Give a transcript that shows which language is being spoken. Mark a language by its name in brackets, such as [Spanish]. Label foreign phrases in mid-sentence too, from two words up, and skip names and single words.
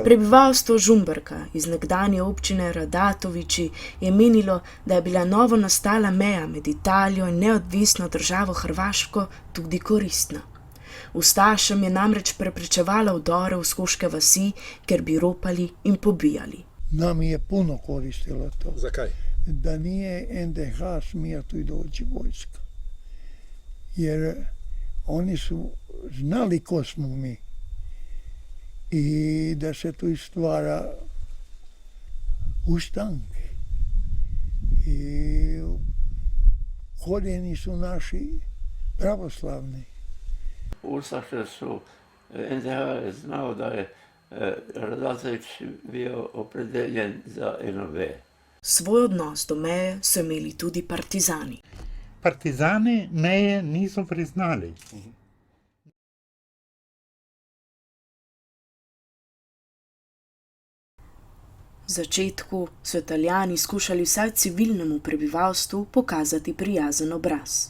[Slovenian] Prebivalstvo Žumberka iz nekdanje občine Radatoviči je menilo, da je bila novo nastala meja med Italijo in neodvisno državo Hrvaško tudi koristna. Ustašem je namreč preprečevala vdore v skoške vasi, ker bi ropali in pobijali. [Croatian] Nam je puno koristilo to. Zakaj? Da nije NDH smio tu doći vojska. Jer oni su znali ko smo mi. I da se tu stvara ustanke. I korijeni su naši pravoslavni. Ustaše su, NDH je znao da je Radatović bio opredeljen za NOB. [Slovenian] Svoj odnos do meje so imeli tudi partizani. Partizani meje niso priznali. V začetku so Italijani skušali vsaj civilnemu prebivalstvu pokazati prijazen obraz.